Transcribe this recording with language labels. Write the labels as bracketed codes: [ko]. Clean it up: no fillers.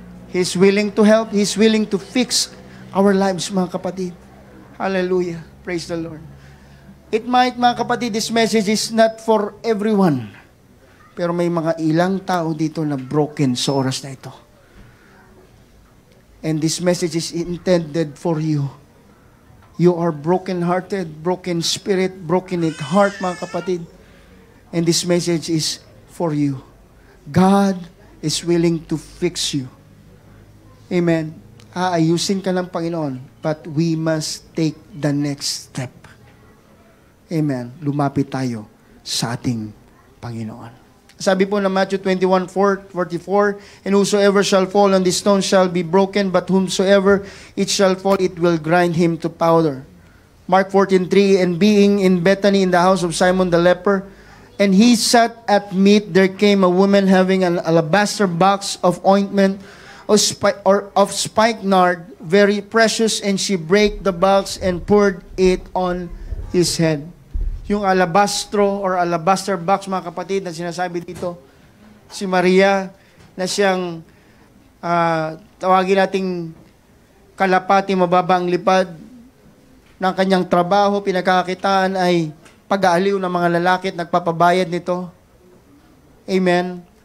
[en] He's willing to help. He's willing to fix our lives, [tl] mga kapatid. [en] Hallelujah. Praise the Lord. It might, [tl] mga kapatid, [en] this message is not for everyone. [tl] Pero may mga ilang tao dito na broken sa oras na ito. [en] And this message is intended for you. You are broken-hearted, broken spirit, broken at heart, [tl] mga kapatid. [en] And this message is for you. God is willing to fix you. Amen. [tl] Aayusin ka ng Panginoon, [en] but we must take the next step. Amen. [tl] Lumapit tayo sa ating Panginoon. Sabi po na [en] Matthew 21:44, and whosoever shall fall on this stone shall be broken, but whomsoever it shall fall, it will grind him to powder. Mark 14:3, and being in Bethany in the house of Simon the leper, and he sat at meat, there came a woman having an alabaster box of ointment of spikenard, very precious, and she brake the box and poured it on his head. [tl] Yung alabaster box, mga kapatid, na sinasabi dito, si Maria, na siyang tawagin nating kalapati, mababa ang lipad ng kanyang trabaho, pinagkakakitaan ay pag-aaliw ng mga lalaki at nagpapabayad nito. Amen.